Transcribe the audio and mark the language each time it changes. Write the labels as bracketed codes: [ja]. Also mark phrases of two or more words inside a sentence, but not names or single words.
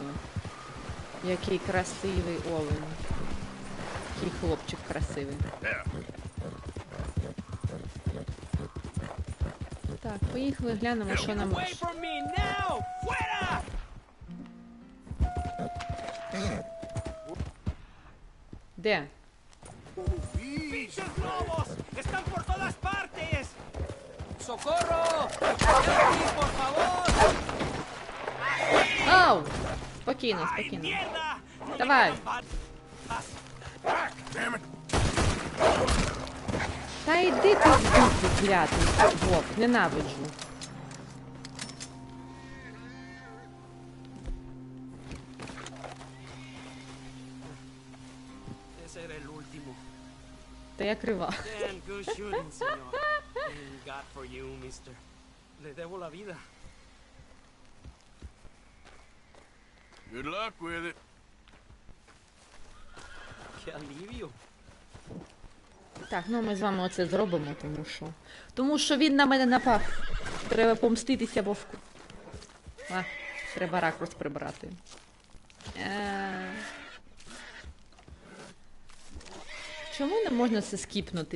[uk] Який красивий олень. Який хлопчик красивий. Так, поїхали, глянемо, що нам може. Де? [es] ¡Pinches lobos! ¡Están por todas partes! ¡Socorro! ¡Aquí, por favor! [uk] Ау! Спокійно, спокійно. Давай. Та йди ти в дупу, клятий вовк, ненавиджу. [es] Ese era el último. [uk] Та я крива. [en] Damn good shooting, señor. Thank God for you, mister. [es] Le debo la vida. [en] Good luck with it. [es] Qué alivio. [uk] Так, ну ми з вами оце зробимо, тому що він на мене напав. Треба помститися вовку. А, треба ракурс прибрати. Чому не можна це скіпнути?